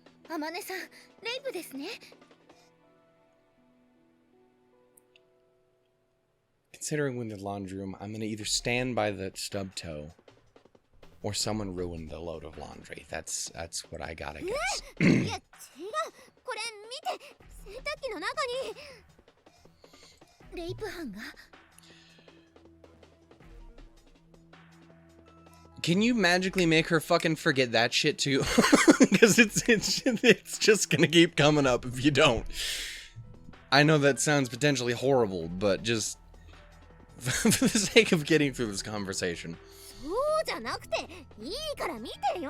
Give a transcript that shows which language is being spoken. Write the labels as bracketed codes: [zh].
[ja] Amane-san, rape ですね. [en] Considering we're in the laundry room, I'm gonna either stand by the stub toe or someone ruined the load of laundry. That's what I gotta guess. [ja] いや、違う。これ見て。洗濯機の中にレイプ犯が [en] Can you magically make her fucking forget that shit too? Because it's just gonna keep coming up if you don't. I know that sounds potentially horrible, but just for the sake of getting through this conversation. [ja] そうじゃなくていいから見てよ。